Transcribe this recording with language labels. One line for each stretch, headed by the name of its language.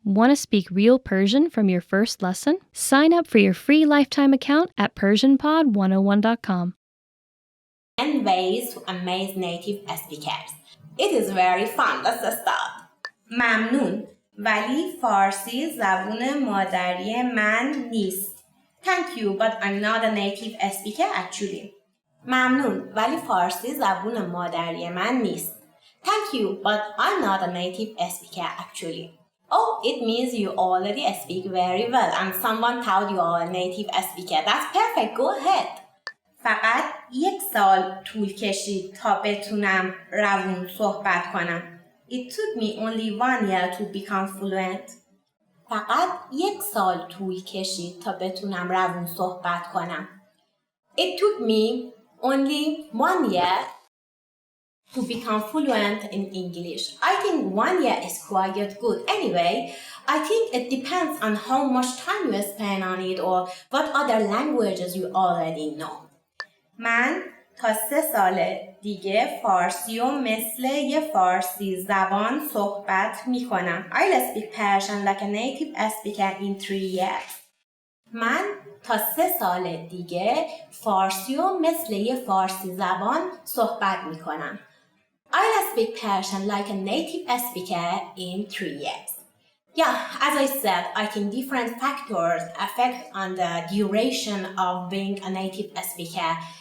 English: Want to speak real Persian from your first lesson? Sign up for your free lifetime account at PersianPod101.com. And ways to amaze native speakers. It is very fun. Let's start.
Persian: ممنون ولی فارسی زبون مادری من نیست.
English: Thank you, but I'm not a native speaker actually.
Persian: ممنون ولی فارسی زبون مادری من نیست.
English: Thank you, but I'm not a native speaker actually. Oh, it means you already speak very well and someone told you are a native speaker. That's perfect. Go ahead.
Persian: فقط 1 سال طول کشید تا بتونم روون صحبت کنم.
English: It took me only 1 year to become fluent.
Persian: فقط 1 سال طول کشید تا بتونم روون صحبت کنم.
English: It took me only 1 year to become fluent in English. I think 1 year is quite good. Anyway, I think it depends on how much time you spend on it or what other languages you already know.
Persian: من تا 3 سال دیگه فارسی و مثل یه فارسی زبان صحبت میکنم.
English: I'll speak Persian like a native speaker in 3 years.
Persian: من تا 3 سال دیگه فارسی و مثل یه فارسی زبان صحبت میکنم.
English: I'll speak Persian like a native speaker in 3 years. Yeah, as I said, I think different factors affect on the duration of being a native speaker.